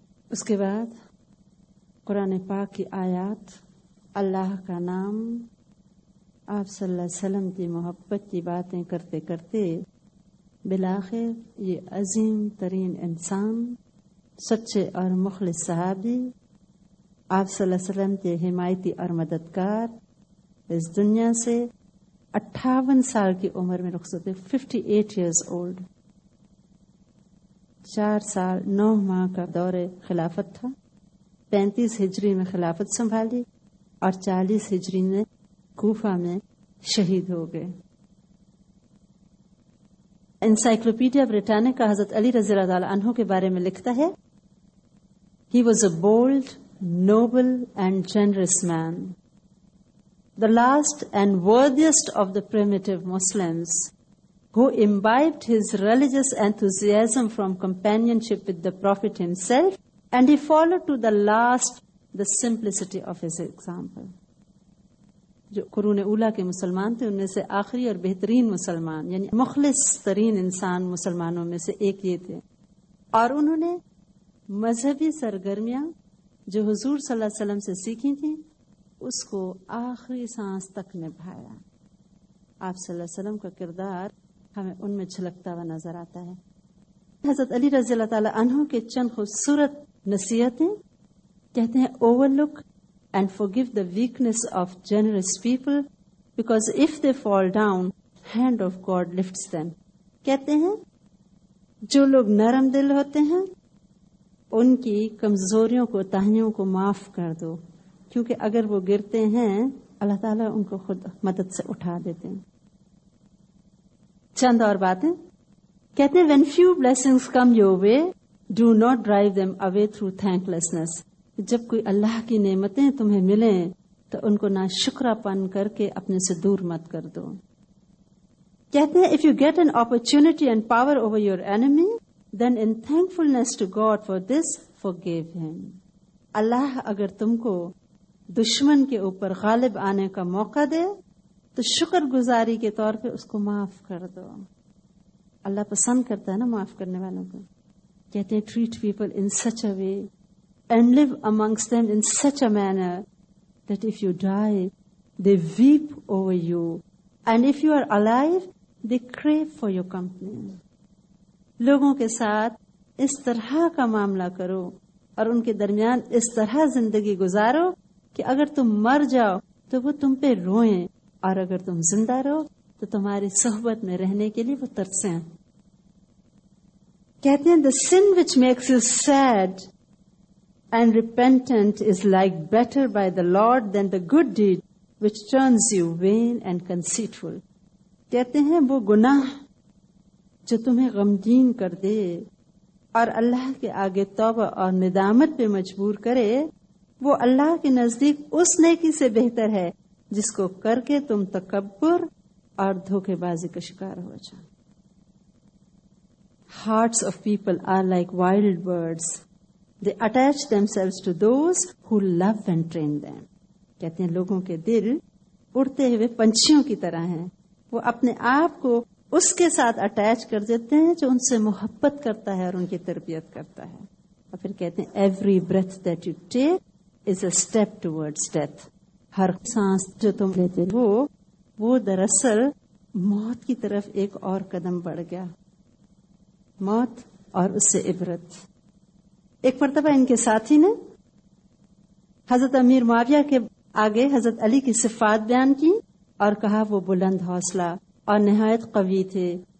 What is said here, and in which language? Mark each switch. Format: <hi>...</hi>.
<ur>اس کے بعد قرآن پاک کی آیات، اللہ کا نام، آپ صلی اللہ علیہ وسلم کی محبت کی باتیں کرتے کرتے بالآخر یہ عظیم ترین انسان، سچے اور مخلص صحابی، آپ صلی اللہ علیہ وسلم کے حمایتی اور مددگار، اس دنیا سے 58 سال کی عمر میں رخصت ہوئے.</ur> <en>58 years old.</en> <ur>4 سال 9 ماہ کا دور خلافت تھا. 35 ہجری میں خلافت سنبھالی اور 40 ہجری میں کوفہ میں شہید ہو گئے. انسائکلوپیڈیا بریٹانیکا حضرت علی رضی اللہ تعالی عنہ کے بارے میں لکھتا ہے،</ur> <en>He was a bold, noble and generous man, the last and worthiest of the primitive Muslims, who imbibed his religious enthusiasm from companionship with the Prophet himself, and he followed to the last the simplicity of his example.</en> <ur>جو قرون اولا کے مسلمان تھے ان میں سے آخری اور بہترین مسلمان، یعنی مخلص ترین انسان مسلمانوں میں سے ایک یہ تھے. اور انہوں نے مذہبی سرگرمیاں جو حضور صلی اللہ علیہ وسلم سے سیکھی تھیں اس کو آخری سانس تک نبھایا. آپ صلی اللہ علیہ وسلم کا کردار ہمیں ان میں جھلکتا ہوا نظر آتا ہے. حضرت علی رضی اللہ تعالی عنہ کے چند خوبصورت نصیحتیں کہتے ہیں</ur> <en>Overlook and forgive the weakness of generous people because if they fall down, hand of God lifts them.</en> <ur>کہتے ہیں جو لوگ نرم دل ہوتے ہیں ان کی کمزوریوں کو تاہیوں کو معاف کر دو، کیونکہ اگر وہ گرتے ہیں اللہ تعالیٰ ان کو خود مدد سے اٹھا دیتے ہیں. چند اور باتیں کہتے ہیں</ur> <en>when few blessings come your way, do not drive them away through thanklessness.</en> <ur>جب کوئی اللہ کی نعمتیں تمہیں ملیں تو ان کو ناشکرا پن کر کے اپنے سے دور مت کر دو. کہتے ہیں</ur> <en>if you get an opportunity and power over your enemy, then in thankfulness to God for this, forgive him.</en> <ur>اللہ اگر تم کو دشمن کے اوپر غالب آنے کا موقع دے تو شکر گزاری کے طور پہ اس کو معاف کر دو. اللہ پسند کرتا ہے نا معاف کرنے والوں کو. کہتے ہیں</ur> <en>treat people in such a way and live amongst them in such a manner that if you die, they weep over you. And if you are alive, they crave for your company.</en> <ur>لوگوں کے ساتھ اس طرح کا معاملہ کرو اور ان کے درمیان اس طرح زندگی گزارو کہ اگر تم مر جاؤ تو وہ تم پہ روئیں، اور اگر تم زندہ رہو تو تمہاری صحبت میں رہنے کے لیے وہ ترسیں. کہتے ہیں</ur> <en>the sin which makes you sad and repentant is like better by the Lord than the good deed which turns you vain and conceitful.</en> <ur>کہتے ہیں وہ گناہ جو تمہیں غمگین کر دے اور اللہ کے آگے توبہ اور ندامت پہ مجبور کرے، وہ اللہ کے نزدیک اس نیکی سے بہتر ہے جس کو کر کے تم تکبر اور دھوکے بازی کا شکار ہو جاؤ.</ur> <en>Hearts of people are like wild birds. They attach themselves to those who love and train them.</en> <ur>کہتے ہیں لوگوں کے دل اڑتے ہوئے پنچھیوں کی طرح ہیں، وہ اپنے آپ کو اس کے ساتھ اٹیچ کر دیتے ہیں جو ان سے محبت کرتا ہے اور ان کی تربیت کرتا ہے. اور پھر کہتے ہیں</ur> <en>every breath that you take is a step towards death.</en> <ur>ہر سانس جو تم لیتے ہو وہ دراصل موت کی طرف ایک اور قدم بڑھ گیا. موت اور اس سے عبرت. ایک مرتبہ ان کے ساتھی نے حضرت امیر معاویہ کے آگے حضرت علی کی صفات بیان کی اور کہا وہ بلند حوصلہ اور نہایت قوی تھے،</ur>